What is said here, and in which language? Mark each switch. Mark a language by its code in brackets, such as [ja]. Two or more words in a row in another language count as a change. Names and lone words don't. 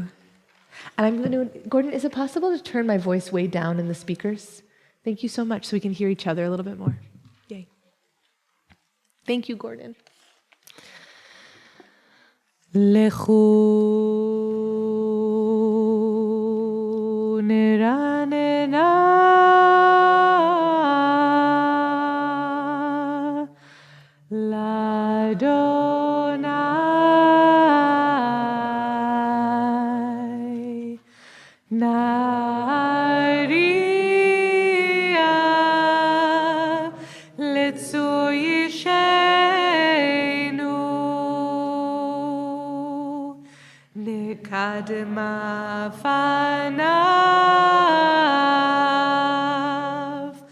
[en] And I'm going to... Gordon, is it possible to turn my voice way down in the speakers? Thank you so much, so we can hear each other a little bit more. Yay. Thank you, Gordon. [he] לכו נרננה לה׳ נריעה לצור ישענו נקדמה פניו